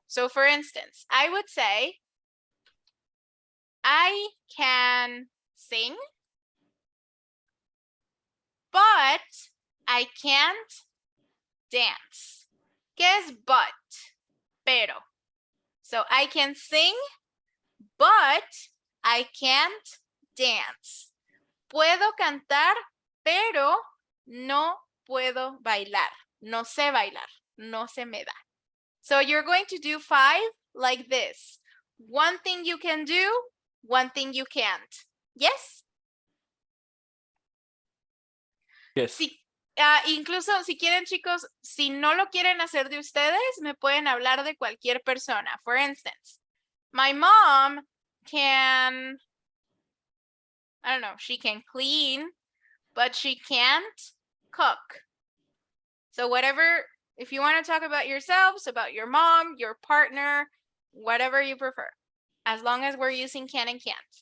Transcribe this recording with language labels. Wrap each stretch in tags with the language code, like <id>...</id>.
<en>So for instance, I would say, I can sing, but I can't dance.</en> <es>¿Qué es but? Pero.</es> <en>So I can sing, but I can't dance.</en> <es>Puedo cantar, pero no puedo bailar. No sé bailar. No se me da.</es> <en>So you're going to do 5 like this. One thing you can do, one thing you can't. Yes? Yes.</en> <es>Sí. Incluso si quieren, chicos, si no lo quieren hacer de ustedes, me pueden hablar de cualquier persona.</es> <en>For instance, my mom can, I don't know, she can clean, but she can't cook. So whatever, if you want to talk about yourselves, about your mom, your partner, whatever you prefer, as long as we're using can and can't.</en>